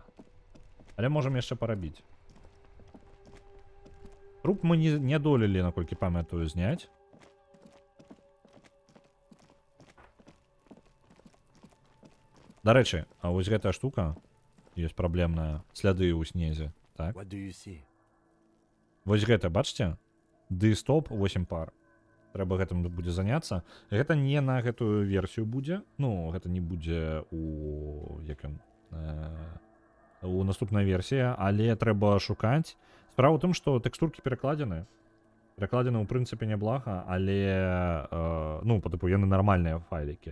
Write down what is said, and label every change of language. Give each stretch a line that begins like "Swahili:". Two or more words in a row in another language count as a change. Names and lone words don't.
Belarusian: Але можем яшчэ парабіць. Труп мы не адолелі, наколькі памятаю, зняць. Дарэчы, а вось гэтая штука ёсць праблемная. Сляды ў снезе. Так.
English: What do you see?
Belarusian: Вось гэта, бачце? Ды-стоп 8 пар. Трэба гэтым будзе заняцца. Гэта не на гэтую версію будзе. Ну, гэта не будзе у наступнай версіі, але трэба шукаць. Справа ў тым, што тэкстуркі перакладзены. Перакладзены ў прынцыпе няблага, але ну, па тыпу яны нармальныя файлікі.